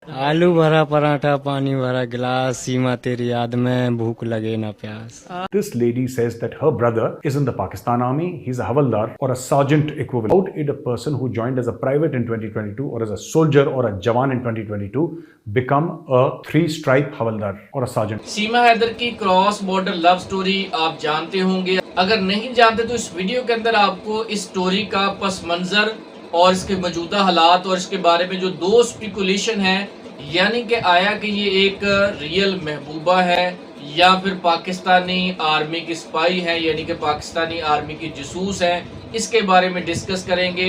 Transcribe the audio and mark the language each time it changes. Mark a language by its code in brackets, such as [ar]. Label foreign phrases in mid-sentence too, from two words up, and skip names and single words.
[hi] आलू भरा पराठा, पानी भरा गिलास, सीमा तेरी याद में, भूख लगे ना प्यास. [en] This lady says that her brother is in the Pakistan army. He's a Havaldar or a sergeant equivalent. How did a person who joined as a private in 2022 or as a soldier or a Jawan in 2022 become a three-stripe Havaldar or a sergeant? [hi] सीमा हैदर की [en] cross border love story [hi] आप जानते होंगे। अगर नहीं जानते तो इस वीडियो के अंदर आपको इस स्टोरी का पस मंजर और इसके मौजूदा हालात और इसके बारे में जो दो स्पेकुलेशन है, यानी कि आया कि ये एक रियल महबूबा है या फिर पाकिस्तानी आर्मी की स्पाई है, यानी कि पाकिस्तानी आर्मी की जासूस है, इसके बारे में डिस्कस करेंगे।